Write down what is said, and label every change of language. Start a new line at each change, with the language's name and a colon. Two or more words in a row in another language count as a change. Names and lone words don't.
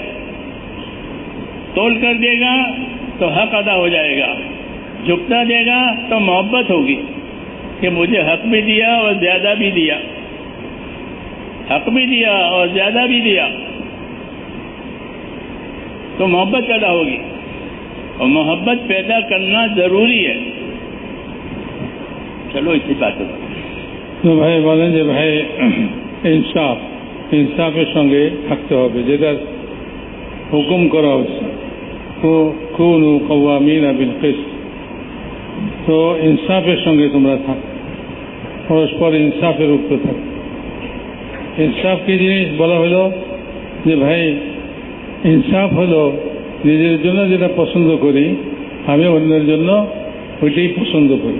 Urdu: تول کر دے گا تو حق ادا ہو جائے گا، جھکتا دے گا تو محبت ہوگی کہ مجھے حق بھی دیا اور زیادہ بھی دیا، حق بھی دیا اور زیادہ بھی دیا، تو محبت پیدا ہوگی. اور محبت پیدا کرنا ضروری ہے. چلو اسی بات تو بھائی بولیں جی بھائی
Bangla: ইনসাফের সঙ্গে থাকতে হবে, যেটা হুকুম করা হচ্ছে
Arabic: كونوا قوامين بالقسط,
Bangla: তো ইনসাফের সঙ্গে তোমরা থাকো, পরস্পর ইনসাফের উপরে থাকো. ইনসাফ কি জিনিস বলা হলো যে ভাই ইনসাফ হলো নিজের জন্য যেটা পছন্দ করি আমি অন্যের জন্য ওইটাই পছন্দ করি.